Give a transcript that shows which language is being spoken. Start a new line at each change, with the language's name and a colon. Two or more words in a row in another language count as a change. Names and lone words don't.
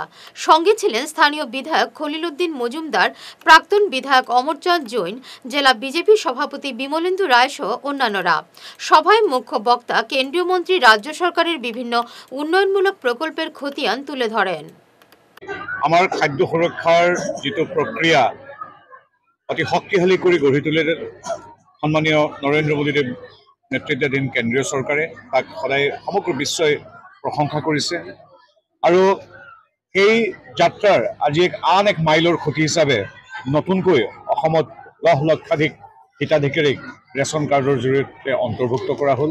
Bangla: সঙ্গে ছিলেন স্থানীয় বিধায়ক খলিল উদ্দিন মজুমদার, প্রাক্তন বিধায়ক অমরচাঁদ জৈন, জেলা বিজেপি সভাপতি বিমলেন্দু রায় সহ অন্যান্যরা। সভায় মুখ্য বক্তা কেন্দ্রীয় মন্ত্রী রাজ্য সরকারের বিভিন্ন উন্নয়নমূলক প্রকল্পের খতিয়ান তুলে ধরেন।
Assamese: আমার খাদ্য সুরক্ষার যেটো প্রক্রিয়া অতি শক্তিশালী করে গঢ়ি তুলে সন্মানীয় নৰেন্দ্ৰ মোদীদেৱ নেতৃত্বাধীন কেন্দ্ৰীয় চৰকাৰে তাক সদায় সমগ্ৰ বিশ্বই প্ৰশংসা কৰিছে, আৰু সেই যাত্ৰাৰ আজি আন এক মাইলৰ খুঁটি হিচাপে নতুনকৈ অসমত 10 লক্ষাধিক হিতাধিকাৰীক ৰেচন কাৰ্ডৰ জৰিয়তে অন্তৰ্ভুক্ত কৰা হ'ল।